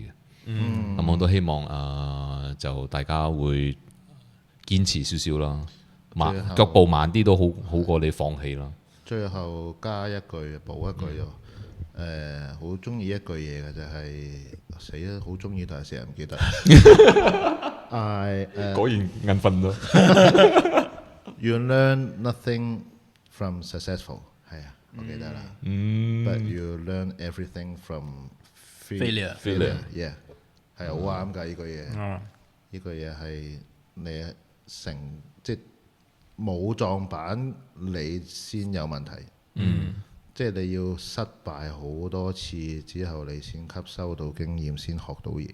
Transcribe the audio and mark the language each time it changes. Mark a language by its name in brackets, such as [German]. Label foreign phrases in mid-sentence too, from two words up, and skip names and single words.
[Cantonese] 咁我都希望就大家會堅持少少啦，最後腳步慢啲都好過你放棄啦。最後加一句補一句喎，好中意一句嘢嘅就係死啦，好中意但係成日唔記得。果然眼瞓咯。 [English] You learn nothing from successful， [Cantonese] 係啊，我記得啦。 [English] But you learn everything from Failure Yeah， [Cantonese] 係好啱㗎呢句嘢。呢句嘢係你即係冇撞板，你先有問題。即係你要失敗好多次之後，你先吸收到經驗，先學到嘢。